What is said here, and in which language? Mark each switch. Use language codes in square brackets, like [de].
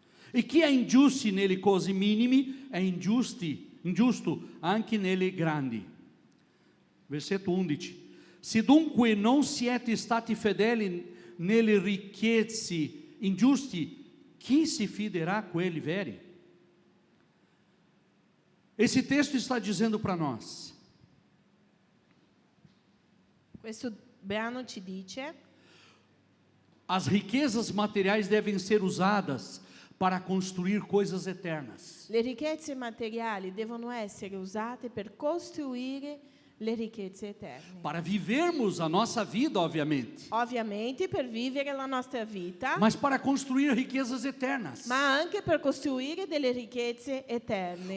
[it] E chi è ingiusto nelle cose minime è ingiusto anche nelle grandi. Versetto 11. Se dunque non siete stati fedeli nelle ricchezze ingiusti, chi si fiderà quelli veri? [pt] Esse texto está dizendo para nós: [it] Questo brano ci dice: [pt] as riquezas materiais devem ser usadas para construir coisas eternas. [it] le ricchezze materiali devono essere usate per costruire le ricchezze eterne. [pt] Para vivermos a nossa vida, obviamente, [it] Ovviamente per vivere la nostra vita, [pt] mas para construir riquezas eternas. [it] ma anche per costruire delle ricchezze eterne.